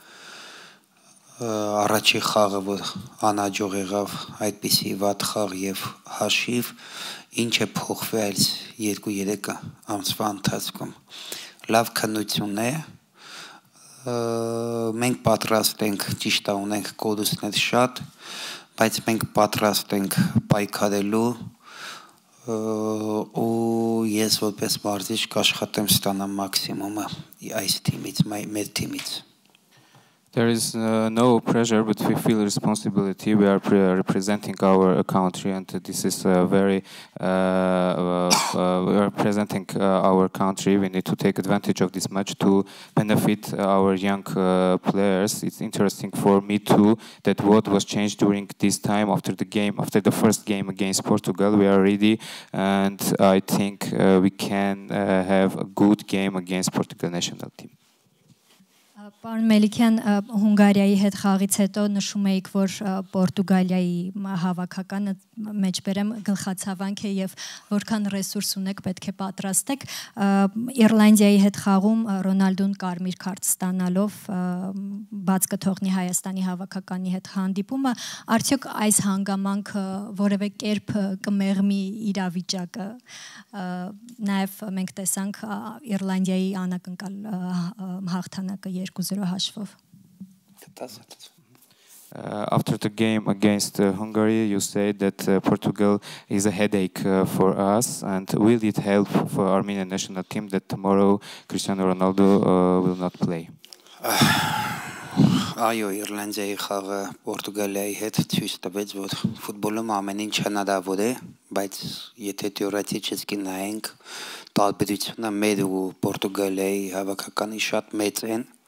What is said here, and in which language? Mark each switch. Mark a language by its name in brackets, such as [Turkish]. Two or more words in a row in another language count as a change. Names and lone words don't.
[Armenian] առաջի խաղը որ անհաջող եղավ այդպիսի վատ խաղ եւ հաշիվ ինչ է փոխվել 2-3 ամսվա ընթացքում լավ քննություն է մենք պատրաստ ենք ճիշտ է ունենք կորուստներ շատ բայց մենք պատրաստ ենք պայքարելու ու ես որպես մարզիչ կաշխատեմ ստանամ մաքսիմումը այս թիմից, մեր թիմից։ [English] There is no pressure, but we feel responsibility. We are representing our country, and this is very. We are representing our country. We need to take advantage of this match to benefit our young players. It's interesting for me too that what was changed during this time after the game, after the first game against Portugal. We are ready, and I think we can have a good game against Portugal national team. [Armenian] Պարոն Մելիքյան, Հունգարիայի հետ խաղից հետո նշում էիք, որ Պորտուգալիայի հավաքականը մեջբերեմ գլխացավանք է եւ որքան ռեսուրս ունեք պետք է պատրաստեք։ Իռլանդիայի հետ խաղում Ռոնալդոն կարմիր քարտ ստանալով բաց կթողնի Հայաստանի հավաքականի հետ հանդիպումը, արդյոք այս հանգամանքը որևէ կերպ կմեղմի իրավիճակը։ Նաեւ մենք տեսանք Իռլանդիայի անակնկալ հաղթանակը 2-0 հաշվով։ [English] After the game against Hungary, you said that Portugal is a headache for us, and will it help for Armenian national team that tomorrow Cristiano Ronaldo will not play? [Armenian] Այո, Իռլանդիայի խաղը Պորտուգալիայի հետ ցույց տվեց, որ ֆուտբոլում ամեն ինչ հնարավոր է, բայց եթե թեորետիչեսկի նայենք, տարբերությունը մեր ու Պորտուգալիայի հավաքականի շատ մեծ են։